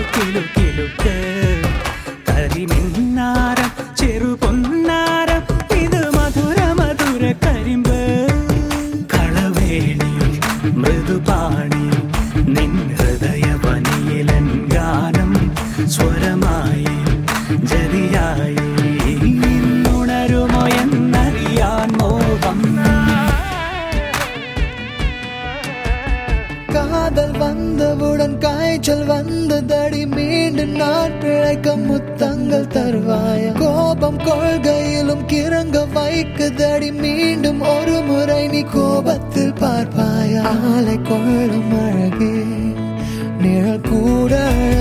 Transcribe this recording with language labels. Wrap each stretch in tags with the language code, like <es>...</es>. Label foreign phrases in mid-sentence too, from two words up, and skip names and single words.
<ml>കിലു കിലുക്ക് കരിമിന്നാരം ചെറുപൊന്നാരം ഇത് മധുര മധുര കരിമ്പ് കളവേണിയും മൃദുപാണിയും നിൻ ഹൃദയവനിയിലൻ ഗാനം സ്വരമായി ജതിയായി ഉണരുമോ എന്നറിയാൻ മോഹം</ml> <ta>காதல் வந்தவுடன் காய்ச்சல் வந்ததடி மீண்டும் நான் பிழைக்க முத்தங்கள் தருவாயா கோபம் கொள்கையிலும் கிறங்க வைக்குதடி மீண்டும் ஒரு முறை நீ கோபத்தில் பார்ப்பாயா ஆலை கொள்ளும் அழகே நிழல் கூட</ta>